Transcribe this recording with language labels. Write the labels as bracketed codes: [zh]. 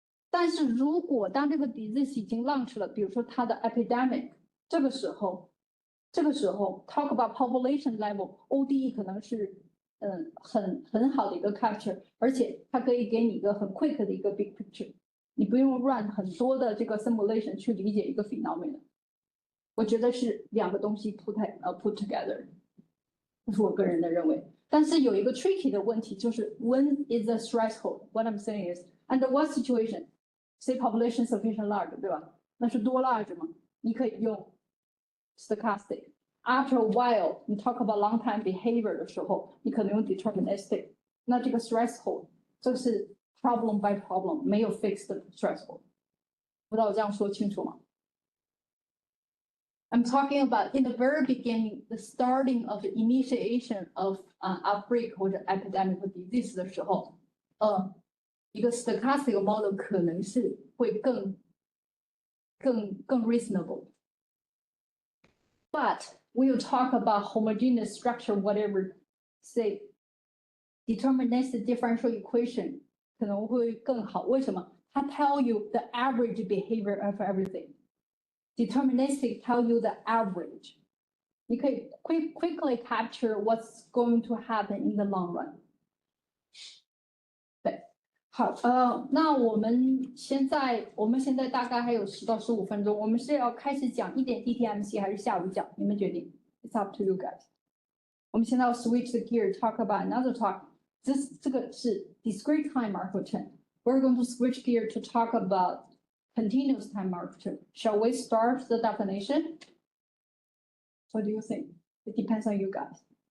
[zh] 但是如果当这个 disease 已经 launch 了，比如说它的 epidemic， 这个时候 talk about population level，ODE 可能是很好的一个 capture， 而且它可以给你一个很 quick 的一个 big picture， 你不用 run 很多的这个 simulation 去理解一个 phenomenon。我觉得是两个东西 [en] put together， [zh] 这是我个人的认为。但是有一个 tricky 的问题，就是 [en] when is the threshold？ What I'm saying is under what situation？ Say population sufficient large， [zh] 对吧？那是多 large 吗？你可以用 stochastic。 [en] After a while， [zh] 你 [en] talk about long time behavior [zh] 的时候，你可能用 deterministic。那这个 threshold， 这是 problem by problem， 没有 fixed threshold。不知道我这样说清楚吗？ [en] I'm talking about in the very beginning, the starting of the initiation of outbreak [zh] 或者 [en] epidemic disease [zh] 的时候，一个 [en] stochastic model [zh] 可能是会更 [en] reasonable。 But we will talk about homogeneous structure, whatever, say deterministic differential equation [zh] 可能会更好。为什么？ [en] 它 tell you the average behavior of everything. Deterministic tell you the average. [zh] 你可以 [en] quickly capture what's going to happen in the long run. [zh] 对，好，那我们现在大概还有10到15分钟，我们是要开始讲一点 DTMC 还是下午讲？你们决定。 [en] It's up to you guys. [zh] 我们现在要 [en] switch the gear, talk about another talk. [zh] 这个是 [en] discrete time marker chain. We're going to switch gear to talk about continuous time marker chain. Shall we start the definition? What do you think? It depends on you guys.